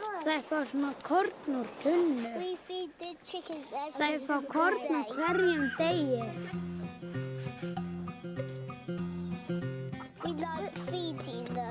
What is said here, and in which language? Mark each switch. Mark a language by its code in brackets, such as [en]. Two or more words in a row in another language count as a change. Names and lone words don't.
[is] Þær fá svona korn úr tunnu. [en] We feed the chickens every [is] Þær fá [en] single [is] korn [en] day. [is] úr hverjum degi. [en] We like feeding them.